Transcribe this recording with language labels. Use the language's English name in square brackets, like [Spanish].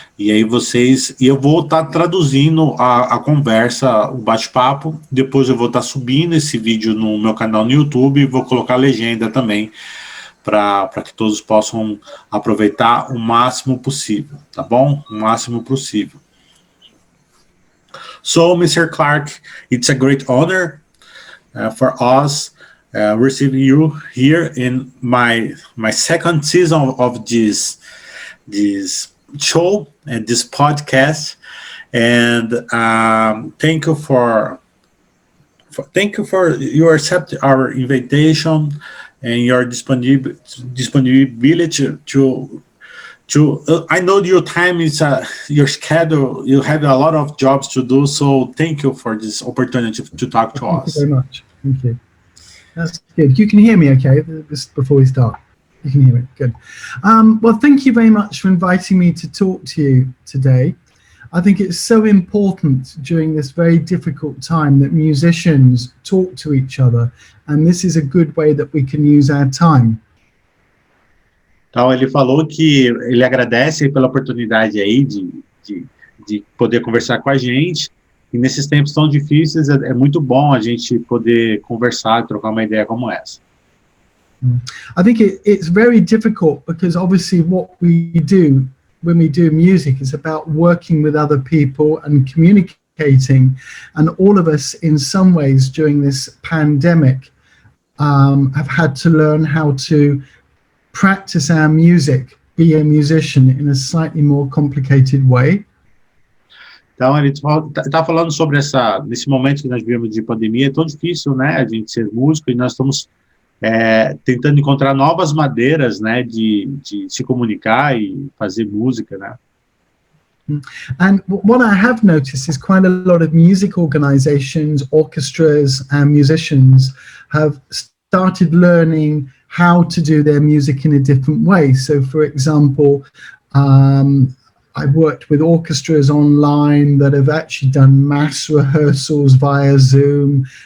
[Portuguese] E aí eu vou estar traduzindo a conversa, o bate-papo. Depois eu vou estar subindo esse vídeo no meu canal no YouTube e vou colocar legenda também, para que todos possam aproveitar o máximo possível, tá bom? O máximo possível. [English] So, Mr. Clarke, it's a great honor for us receiving you here in my second season of this show and this podcast, and thank you for you accept our invitation and your disponibility to I know your time is your schedule. You have a lot of jobs to do, so thank you for this opportunity to talk to us. Thank you very much. Thank you. That's good. You can hear me, okay? Just before we start, you can hear me. Good. Well, thank you very much for inviting me to talk to you today. I think it's so important during this very difficult time that musicians talk to each other, and this is a good way that we can use our time. [Portuguese] Então, ele falou que ele agradece pela oportunidade aí de poder conversar com a gente, e nesses tempos tão difíceis é muito bom a gente poder conversar, trocar uma ideia como essa. [English] I think it's very difficult because obviously what we do when we do music is about working with other people and communicating, and all of us in some ways during this pandemic have had to learn how to practice our music, be a musician in a slightly more complicated way. [Portuguese] Então, ele está falando sobre nesse momento que nós vivemos de pandemia, é tão difícil, né, a gente ser músico, e nós estamos tentando encontrar novas maneiras, né, de se comunicar e fazer música, né. [English] And what I have noticed is quite a lot of music organizations, orchestras, and musicians have started learning how to do their music in a different way. So, for example, I've worked with orchestras online that have actually done mass rehearsals via Zoom.